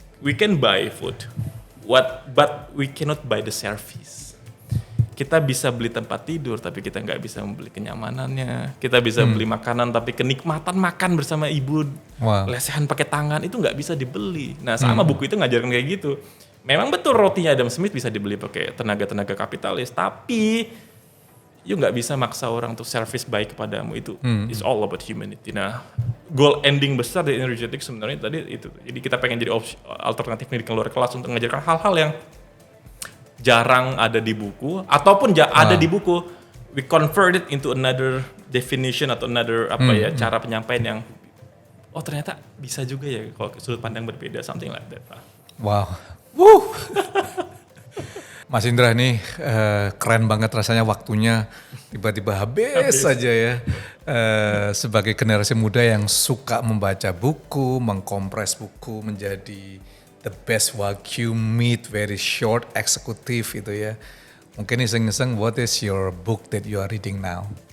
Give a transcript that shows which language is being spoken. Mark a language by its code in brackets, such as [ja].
[en] We can buy food, but we cannot buy the service. [id] Kita bisa beli tempat tidur, tapi kita nggak bisa membeli kenyamanannya. Kita bisa beli makanan, tapi kenikmatan makan bersama ibu, lesehan pakai tangan, itu nggak bisa dibeli. Nah sama buku itu ngajarkan kayak gitu. Memang betul rotinya Adam Smith bisa dibeli pakai tenaga kapitalis, tapi you nggak bisa maksa orang untuk service baik kepadamu. [en] Itu it's all about humanity. [id] Nah goal ending besar dari Energetic sebenarnya tadi itu. Jadi kita pengen jadi alternatif pendidikan luar kelas untuk mengajarkan hal-hal yang jarang ada di buku, ataupun ada di buku, [en] we convert it into another definition [id] atau another cara penyampaian yang ternyata bisa juga ya kalau sudut pandang berbeda, [en] something like that [id] Pak. Wow. Mas Indra ini keren banget rasanya, waktunya tiba-tiba habis saja ya. Sebagai generasi muda yang suka membaca buku, mengkompres buku menjadi [en] the best vacuum meat, very short, [id] eksekutif itu ya. Mungkin iseng-iseng, [en] what is your book that you are reading now?